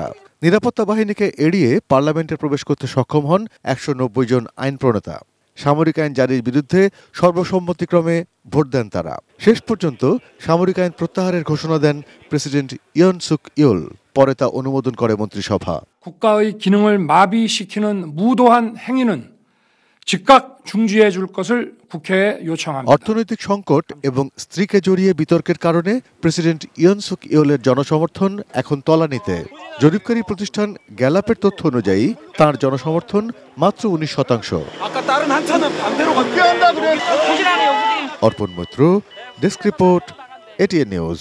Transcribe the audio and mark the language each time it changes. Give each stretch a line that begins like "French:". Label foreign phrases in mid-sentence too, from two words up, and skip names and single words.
Bangla: নিরাপত্তা বাহিনীকে এড়িয়ে পার্লামেন্টে প্রবেশ করতে সক্ষম হন 190 জন আইন প্রণেতা। সামরিক আইন জারির বিরুদ্ধে সর্বসম্মতিক্রমে ভোট দেন তারা। শেষ পর্যন্ত সামরিক আইন প্রত্যাহারের ঘোষণা দেন প্রেসিডেন্ট ইয়ন সুক ইয়োল। পরে তা অনুমোদন করে মন্ত্রিসভা।
Korean: 국가의 기능을 마비시키는 무도한 행위는 즉각 중지해 줄 것을 국회에 요청합니다.
Bangla: অর্থনৈতিক সংকট এবং স্ত্রীকে জড়িয়ে বিতর্কের কারণে প্রেসিডেন্ট ইয়ন সুক ইয়োলের জনসমর্থন এখন তলানিতে। জরিপকারী প্রতিষ্ঠান গ্যালাপের তথ্য অনুযায়ী তার জনসমর্থন মাত্র 19%। অর্পণ মৈত্র, ডেস্ক রিপোর্ট, এটিএন নিউজ।